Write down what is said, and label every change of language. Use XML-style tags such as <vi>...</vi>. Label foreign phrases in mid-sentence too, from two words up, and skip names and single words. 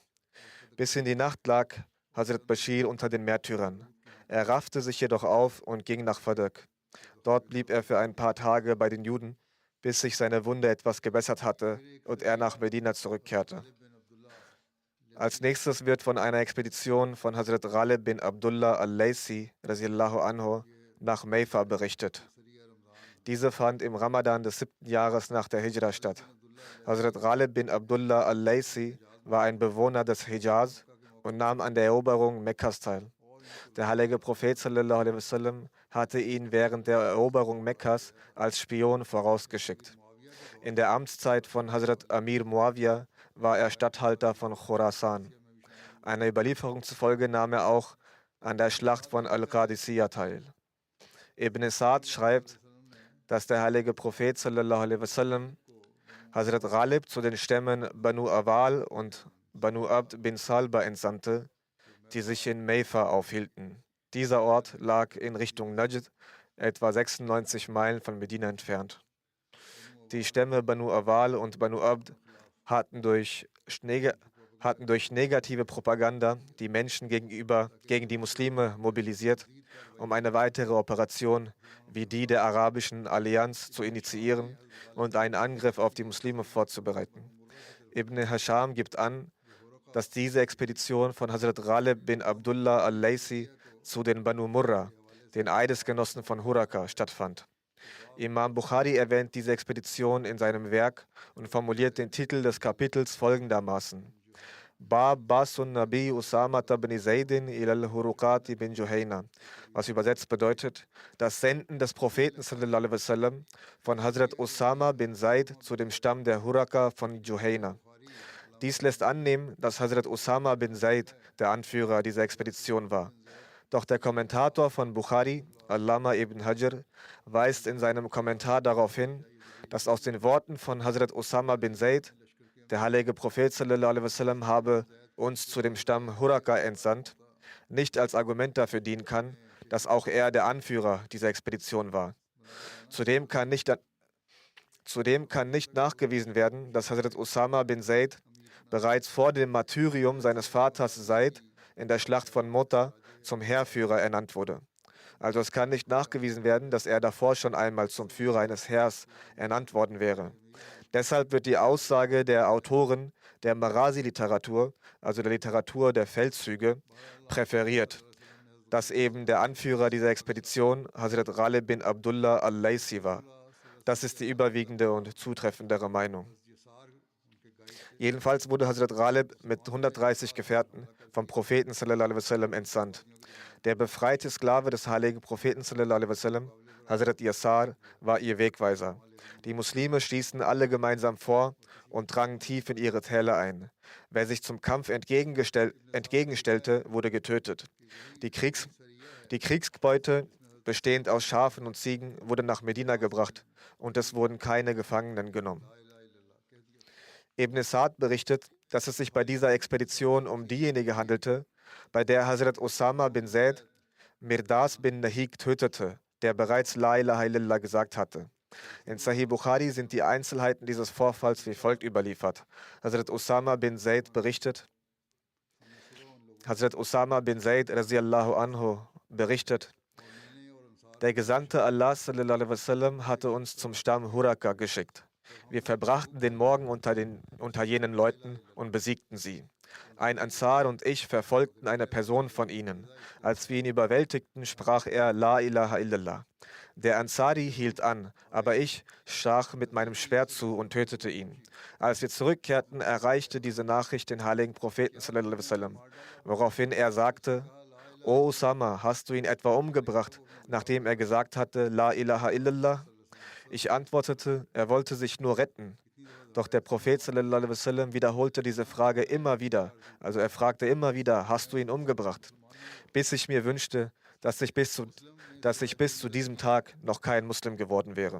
<de>Bis in die Nacht lag Hazrat Bashir unter den Märtyrern. Er raffte sich jedoch auf und ging nach Fadak. Dort blieb er für ein paar Tage bei den Juden, bis sich seine Wunde etwas gebessert hatte und er nach Medina zurückkehrte. Als nächstes wird von einer Expedition von Hazrat Ghalib bin Abdullah al-Laysi</de> <ar>رضي الله عنه</ar> <de>nach Meifa berichtet. Diese fand im Ramadan des 7. Jahres nach der Hijra statt. Hazrat Ghalib bin Abdullah al-Laysi war ein Bewohner des Hijaz und nahm an der Eroberung Mekkas teil. Der heilige Prophet</de> <ar>صلى الله عليه وسلم</ar> <de>hatte ihn während der Eroberung Mekkas als Spion vorausgeschickt. In der Amtszeit von Hazrat Amir Muawiyah war er Statthalter von Khorasan. Einer Überlieferung zufolge nahm er auch an der Schlacht von Al-Qadisiyah teil. Ibn Sa'd schreibt, dass der heilige Prophet</de> <ar>صلى الله عليه وسلم</ar> <de>Hazrat Ghalib zu den Stämmen Banu Awal und Banu Abd bin Salba entsandte, die sich in Meifa aufhielten. Dieser Ort lag in Richtung Najd, etwa 96 Meilen von Medina entfernt. Die Stämme Banu Awal und Banu Abd hatten durch negative Propaganda die Menschen gegen die Muslime mobilisiert, um eine weitere Operation wie die der Arabischen Allianz zu initiieren und einen Angriff auf die Muslime vorzubereiten. Ibn Hisham gibt an, dass diese Expedition von Hazrat Ghalib bin Abdullah al-Laysi zu den Banu Murra, den Eidesgenossen von Huraka, stattfand. Imam Bukhari erwähnt diese Expedition in seinem Werk und formuliert den Titel des Kapitels folgendermaßen:</de> <ar>باب بعث النبي أسامة بن زيد إلى الحرقات من جهينة,</ar> <de>was übersetzt bedeutet, das Senden des Propheten</de> <ar>صلى الله عليه وسلم</ar> <de>von Hazrat Usama bin Zaid zu dem Stamm der Huraka von Juhayna. Dies lässt annehmen, dass Hazrat Usama bin Zaid der Anführer dieser Expedition war. Doch der Kommentator von Bukhari, Allama ibn Hajar, weist in seinem Kommentar darauf hin, dass aus den Worten von Hazrat Usama bin Zaid, der heilige Prophet sallallahu alaihi wasallam habe uns zu dem Stamm Huraka entsandt, nicht als Argument dafür dienen kann, dass auch er der Anführer dieser Expedition war. Zudem kann nicht nachgewiesen werden, dass Hazrat Usama bin Zaid bereits vor dem Martyrium seines Vaters Zaid in der Schlacht von Mota zum Heerführer ernannt wurde. Also es kann nicht nachgewiesen werden, dass er davor schon einmal zum Führer eines Heers ernannt worden wäre. Deshalb wird die Aussage der Autoren der Marasi-Literatur, also der Literatur der Feldzüge, präferiert, dass eben der Anführer dieser Expedition Hazrat Ghalib bin Abdullah al-Laysi war. Das ist die überwiegende und zutreffendere Meinung. Jedenfalls wurde Hazrat Ghalib mit 130 Gefährten vom Propheten</de> <ar>صلى الله عليه وسلم</ar> <de>entsandt. Der befreite Sklave des heiligen Propheten</de> <ar>صلى الله عليه وسلم,</ar> <de>Hazrat Yasar, war ihr Wegweiser. Die Muslime stießen alle gemeinsam vor und drangen tief in ihre Täler ein. Wer sich zum Kampf entgegenstellte, wurde getötet. Die Kriegsbeute, bestehend aus Schafen und Ziegen, wurde nach Medina gebracht und es wurden keine Gefangenen genommen. Ibn Sa'd berichtet, dass es sich bei dieser Expedition um diejenige handelte, bei der Hazrat Usama bin Zaid Mirdas bin Nahik tötete, der bereits</de> <ar>لا إله إلا الله</ar> <de>gesagt hatte. In Sahih Bukhari sind die Einzelheiten dieses Vorfalls wie folgt überliefert. Hazrat Usama bin Zaid berichtet,</de> <ar>رضي الله عنه</ar> <de>berichtet, der Gesandte Allah</de> <ar>صلى الله عليه وسلم</ar> <de>hatte uns zum Stamm Huraka geschickt. Wir verbrachten den Morgen unter jenen Leuten und besiegten sie. Ein Ansar und ich verfolgten eine Person von ihnen. Als wir ihn überwältigten, sprach er</de> <ar>لا إله إلا الله.</ar> <de>Der Ansari hielt an, aber ich stach mit meinem Schwert zu und tötete ihn. Als wir zurückkehrten, erreichte diese Nachricht den heiligen Propheten</de> <ar>صلى الله عليه وسلم,</ar> <de>woraufhin er sagte: O Usama, hast du ihn etwa umgebracht, nachdem er gesagt hatte</de> <ar>لا إله إلا الله?</ar> <de>Ich antwortete, er wollte sich nur retten. Doch der Prophet</de> <ar>صلى الله عليه وسلم</ar> <de>wiederholte diese Frage immer wieder. Also er fragte immer wieder, hast du ihn umgebracht? Bis ich mir wünschte, dass ich bis zu diesem Tag noch kein Muslim geworden wäre.</de>